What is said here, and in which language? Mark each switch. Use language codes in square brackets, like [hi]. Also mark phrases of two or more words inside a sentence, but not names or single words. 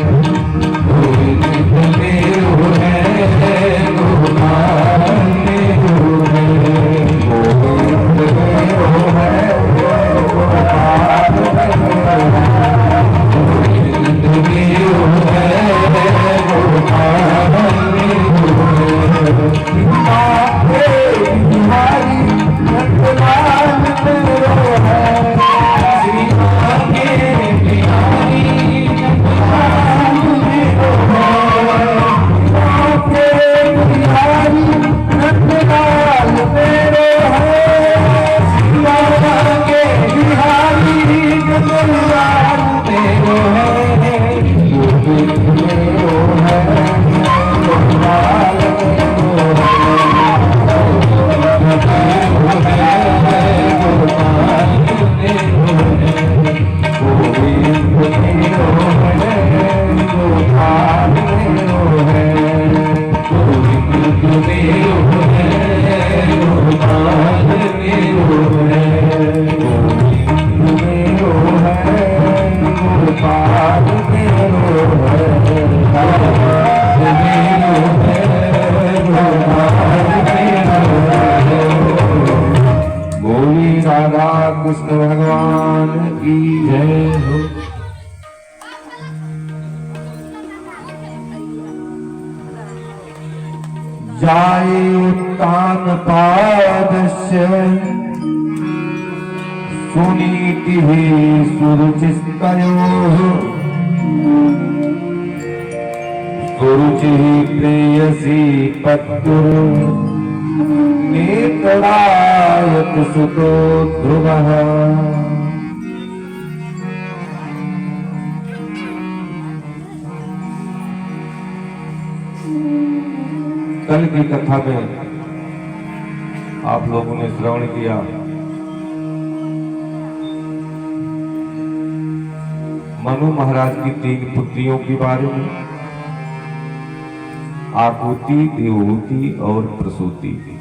[hi] गोविंद मेरो है गोपाल मेरो है, गोविंद मेरो है गोपाल मेरो है, गोविंद मेरो है गोपाल मेरो है। बाके बिहारी नंदलाल मेरो है, श्री बाके बिहारी नंदलाल मेरो है, बाके बिहारी नंदलाल मेरो है, श्री बाके बिहारी नंदलाल मेरो है, गोविंद मेरो है गोपाल मेरो है, गोविंद मेरो है गोपाल मेरो है, गोविंद मेरो है गोपाल मेरो है, गोविंद मेरो है गोपाल मेरो है, गोविंद मेरो है गोपाल मेरो है, गोविंद मेरो है गोपाल मेरो है। बोली राधा कृष्ण भगवान की जय हो। [sa] जाये उत्तान पादस्य सुनीतिः सुरुचिस्तयोः, सुरुचिः प्रेयसी पत्युः नेत्रायत सुतो ध्रुवः। [hi] कल की कथा में आप लोगों ने श्रवण किया, मनु महाराज की 3 पुत्रियों के बारे में, आकुति, देवहूति और प्रसूति।